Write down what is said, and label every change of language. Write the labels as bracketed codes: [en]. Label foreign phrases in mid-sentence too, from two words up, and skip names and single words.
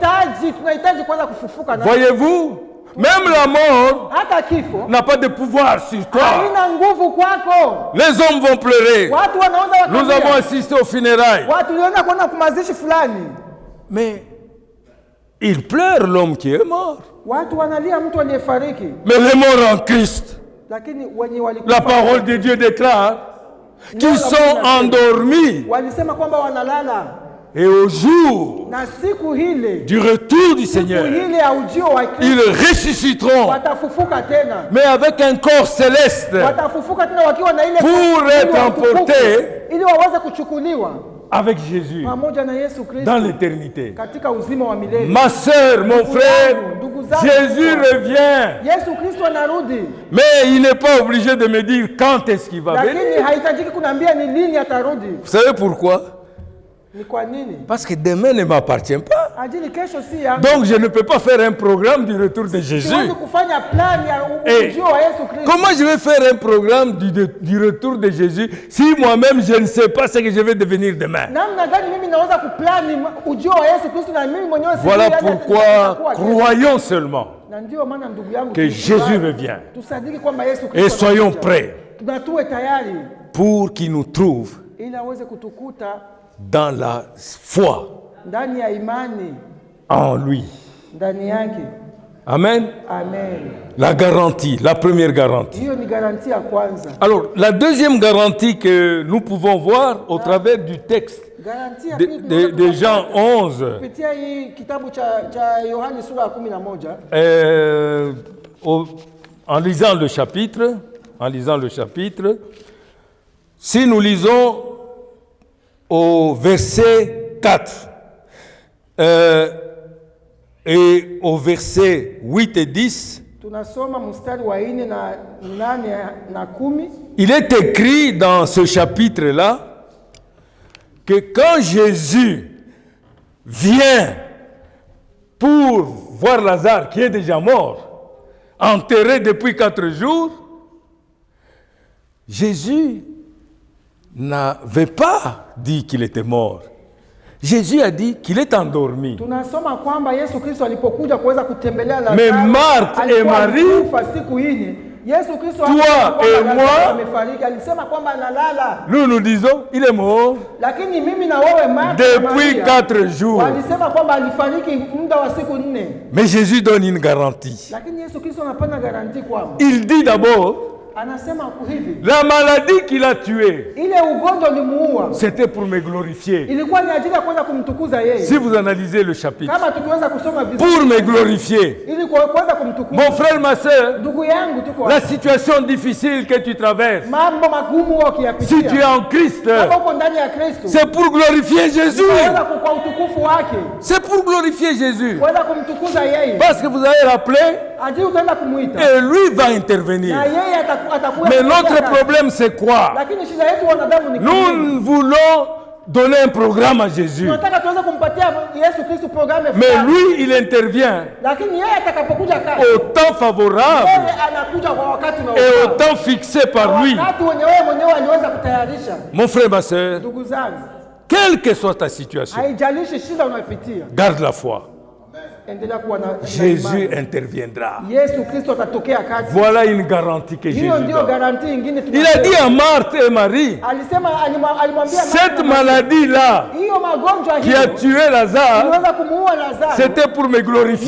[fr] Voyez-vous? Même la mort n'a pas de pouvoir sur toi. Les hommes vont pleurer. Nous avons assisté aux funérailles. Mais Il pleure l'homme qui est mort. [sw] Watu wanalia mtu aliyefariki. [fr] Mais les morts en Christ, [sw] Lakini wenye walikufa, [fr] la parole de Dieu déclare qu'ils sont endormis. [sw] Walisema kwamba wanalala. [fr] Et au jour [sw] Na siku hile, [fr] du retour du Seigneur, [sw] hile ya ujio wa Kristo, [fr] ils ressusciteront, [sw] watafufuka tena. [fr] mais avec un corps céleste, [sw] Watafufuka tena wakiwa na ile [fr] pour être emportés [sw] ili waweze kuchukuliwa [fr] avec Jésus [sw] pamoja na Yesu Kristo [fr] dans l'éternité. [sw] katika uzima wa milele. [fr] Ma sœur, mon frère, Jésus revient. [sw] Yesu Kristo anarudi. [fr] Mais il n'est pas obligé de me dire quand est-ce qu'il va venir. [sw] Lakini haitajiki kuniambia ni lini atarudi. [fr] Vous savez pourquoi? [sw] Ni kwa nini? [fr] Parce que demain ne m'appartient pas. [sw] Ajili kesho si yangu. [fr] Donc je ne peux pas faire un programme du retour de Jésus. [sw] Siwezi kufanya plan ya ujio wa Yesu Kristo. [fr] Comment je vais faire un programme du retour de Jésus si moi-même je ne sais pas ce que je vais devenir demain? [sw] Namna gani mimi naweza kuplani ujio wa Yesu Kristo na mimi mwenyewe sijui? [fr] Voilà pourquoi croyons seulement [sw] Na ndio maana ndugu yangu [fr] que Jésus revient. [sw] Tusadiki kwamba Yesu Kristo [fr] Et soyons prêts [sw] tunatuwe tayari [fr] pour qu'il nous trouve [sw] ili aweze kutukuta [fr] dans la foi [sw] ndani ya imani [fr] en lui. [sw] ndani yake. [fr] Amen. [sw] Amen. [fr] La garantie, la première garantie. [sw] Hiyo ni garantia ya kwanza. [fr] Alors, la deuxième garantie que nous pouvons voir au travers du texte de Jean 11, [sw] kupitia hii kitabu cha Yohana sura ya 11, [fr] en lisant le chapitre, si nous lisons au verset 4 et au verset 8 et 10, [sw] tunasoma mstari wa 4 na 8 na 10. [fr] Il est écrit dans ce chapitre-là que quand Jésus vient pour voir Lazare qui est déjà mort, enterré depuis 4 jours, Jésus n'avait pas dit qu'il était mort. Jésus a dit qu'il est endormi. [sw] Tunasoma kwamba Yesu Kristo alipokuja kuweza kutembelea Lazaro, [fr] mais Marthe et Marie, [sw] Yesu Kristo [fr] toi et moi, [sw] amefariki, alisema kwamba analala. [fr] Nous disons il est mort. [sw] Lakini mimi na wewe Marthe [fr] depuis 4 jours. [sw] Walisema kwamba alifariki muda wa siku 4. [fr] Mais Jésus donne une garantie. [sw] Lakini Yesu Kristo anapana garantie kwamba, [fr] il dit d'abord, [sw] anasema hivi, [fr] la maladie qu'il a tuée, [sw] ile ugonjwa ulimuua, [fr] c'était pour me glorifier. [sw] Ilikuwa ni ajili ya kuweza kumtukuza yeye. [fr] Si vous analysez le chapitre, [sw] kama tukiweza kusoma vizuri, [fr] pour me glorifier. [sw] Ili kuweza kumtukuza. [fr] Mon frère, ma sœur, [sw] ndugu yangu, tuko [fr] la situation difficile que tu traverses, [sw] mambo magumu ukiyapitia, [fr] si tu es en Christ, [sw] kama uko ndani ya Kristo, [fr] c'est pour glorifier Jésus. [sw] Kwa utukufu wake. [fr] C'est pour glorifier Jésus. [sw] Kuweza kumtukuza yeye. [fr] Parce que vous allez rappeler, [sw] ajili utaenda kumuita, [fr] et lui va intervenir. [sw] Na yeye atakuwa. [fr] Mais notre problème c'est quoi? [sw] Lakini shida yetu wanadamu ni [fr] nous voulons donner un programme à Jésus. [sw] Tunataka tuweze kumpatia Yesu Kristo programme. [fr] Mais lui il intervient. [sw] Lakini yeye atakapokuja kati, [fr] au temps favorable, [sw] yeye anakuja kwa wakati na [fr] et au temps fixé par lui. [sw] Wakati wewe mwenyewe aliweza kutayarisha. [fr] Mon frère, ma sœur, [sw] ndugu zangu, [fr] quelle que soit ta situation, [sw] haijalishi shida unayopitia, [fr] garde la foi. Jésus interviendra. Voilà une garantie que Jésus donne. Il a dit à Marthe et Marie, cette maladie-là qui a tué Lazare, c'était pour me glorifier.